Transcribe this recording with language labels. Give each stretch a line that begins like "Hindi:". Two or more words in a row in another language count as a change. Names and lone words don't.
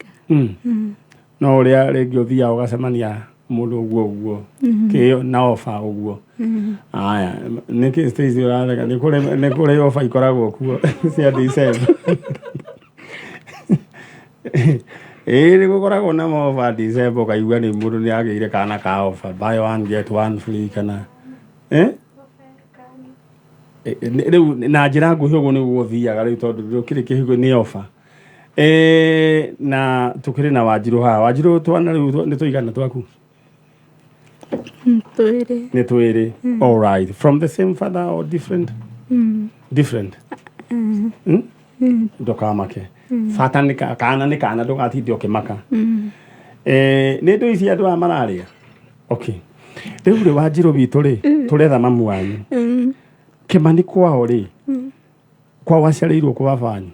Kikuyu: No ũrĩa rĩngĩ ũthiaga ũgacemania mũndũ ũguo kĩo na ofa ũguo. Aya, nĩkĩ Stacy ũratheka? Nĩ kũrĩ ofa ikoragwo kuo cia December. Nĩ gũkoragwo na ofa December ũkaigua nĩ mũndũ nĩ agĩire kana ka ofa
English: buy one get one free
Kikuyu: kana rĩu na njĩra nguhĩ ũguo nĩguo ũthiaga rĩu tondũ kĩrĩ kĩhigo nĩ ofa. Na tukiri na Wanjirũ haha. Wanjirũ twana rĩu nĩ tũigana twaku? Twĩrĩ. Nĩ twĩrĩ.
English: All right. From the same father or different? Different.
Kikuyu: Ndokamake. Fata nĩ kana ndũgatinde ũkĩmaka. Nĩ ndũ ici andũ a mararĩa?
English: Okay.
Kikuyu: Rĩu rĩ Wanjirũ witũ rĩ tũretha mami wanyu. Kimani kwao rĩ kwao waciarĩirwo kwa baba wanyu?